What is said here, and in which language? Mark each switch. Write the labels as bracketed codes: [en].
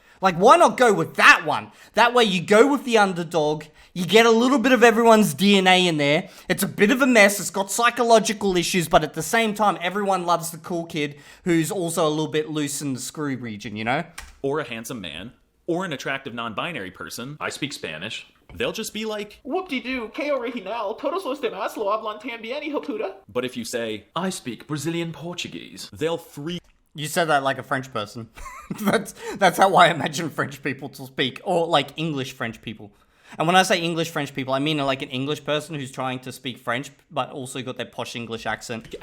[en] Like, why not go with that one? That way you go with the underdog, you get a little bit of everyone's DNA in there, it's a bit of a mess, it's got psychological issues, but at the same time, everyone loves the cool kid who's also a little bit loose in the screw region, you know? or a handsome man, or an attractive non-binary person, I speak Spanish, they'll just be like, [es] Whoop-de-doo, que original, todos los demás lo hablan también, hijo puta. [en] but if you say, I speak Brazilian Portuguese. they'll freak You said that like a French person. That's how I imagine French people to speak, or like English French people. And when I say English French people, I mean like an English person who's trying to speak French, but also got their posh English accent.